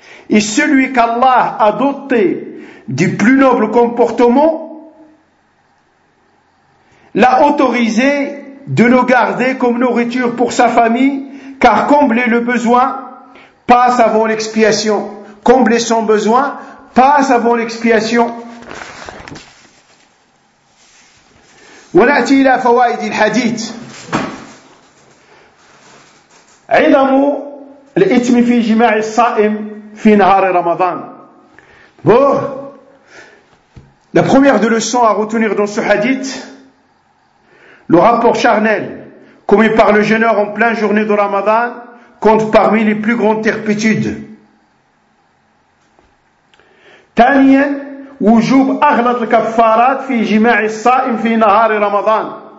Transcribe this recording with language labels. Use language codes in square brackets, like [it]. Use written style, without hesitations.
[fr] Et celui qu'Allah a doté du plus noble comportement, l'a autorisé de le garder comme nourriture pour sa famille, car combler le besoin passe avant l'expiation. Combler son besoin passe avant l'expiation. [ar] ونأتي إلى فوائد الحديث عظم الإثم في جماع الصائم في نهار رمضان. [fr] Bon, la première des leçons à retenir dans ce hadith, le rapport charnel commis par le jeûneur en pleine journée de Ramadan compte parmi les plus grandes turpitudes. [ar] ثانيا وجوب أغلط الكفارات في جماع الصائم في نهار رمضان.